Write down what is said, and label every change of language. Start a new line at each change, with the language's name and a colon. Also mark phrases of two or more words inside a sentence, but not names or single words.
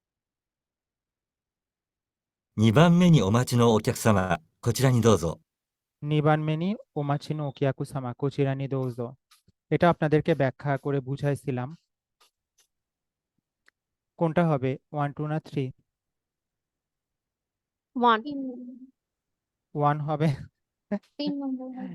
Japanese: 2番目にお待ちのお客様、こちらにどうぞ。二番目にお待ちのお客様こちらにどうぞ,
Bangla: এটা আপনাদেরকে ব্যাখ্যা করে বুঝাইছিলাম। কোনটা হবে, 1 2 না 3? 1 1 হবে। 3 নম্বর হবে।